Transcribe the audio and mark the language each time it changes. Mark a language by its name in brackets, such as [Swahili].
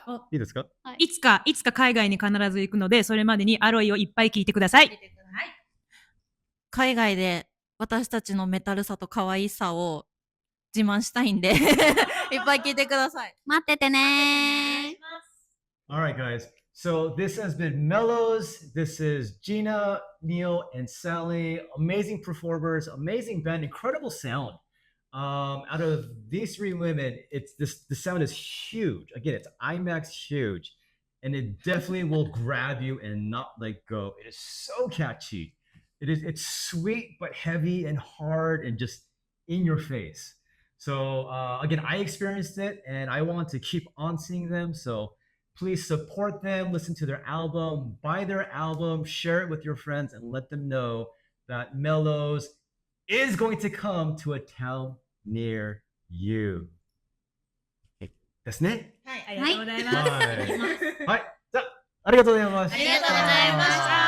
[Japanese] いいですか？いつか海外に必ず行くので、それまでにアロイをいっぱい聞いてください。海外で私たちのメタルさと可愛さを自慢したいんでいっぱい聞いてください。待っててねー。 [English] Alright, guys. So this has been Mellows. This is Gina, Neil, and Sally. Amazing performers, amazing band, incredible sound. Out of these three women, the sound is huge. Again, it's IMAX huge, and it definitely will grab you and not let go. It is so catchy. It's sweet but heavy and hard and just in your face. So again, I experienced it, and I want to keep on seeing them. So please support them, listen to their album, buy their album, share it with your friends, and let them know that Mellows is going to come to a town near you. [Japanese] ですね。ありがとうございます。はい。はい。じゃあ、ありがとうございました。ありがとうございました。